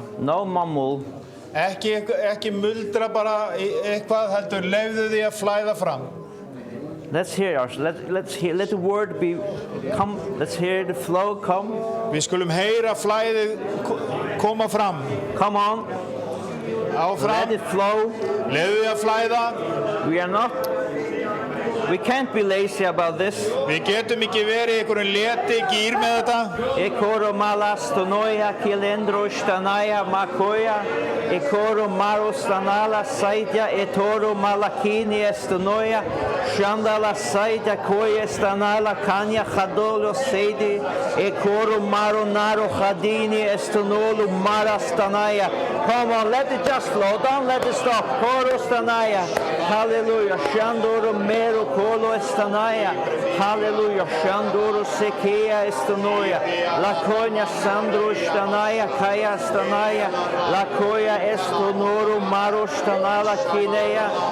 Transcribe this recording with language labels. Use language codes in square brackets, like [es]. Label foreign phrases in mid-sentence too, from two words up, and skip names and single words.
[en] No mumble. [is] Ekki muldra bara eitthvað, heldur leyfðu því að flæða fram. [en] Let's hear let the word come. Let's hear the flow come. [is] Við skulum heyra flæðið koma fram. [en] Come on. [is] Áfram. [en] Let it flow. [is] Leiðu því að flæða. [en] We can't be lazy about this. [is] Við getum ekki verið í einhverjum leti gýr með þetta. Ekoro malastonoia kilendro stanaya makoya. Ekoro marostanala saitya etoro malakini estonoia. Shandala saitya koya stanala kanya khadolo seidi. Ekoro maronaro khadini estonolo marastanaya. [en] Come on, let it just flow. Don't let it stop. Koro stanaya. Hallelujah. Shandoro mero kolo estanaya. Hallelujah. Shandoro sekeya estanoia. Lakonya sandro stanaya kaya stanaya. Lakoya estonoro maro stanala kineya.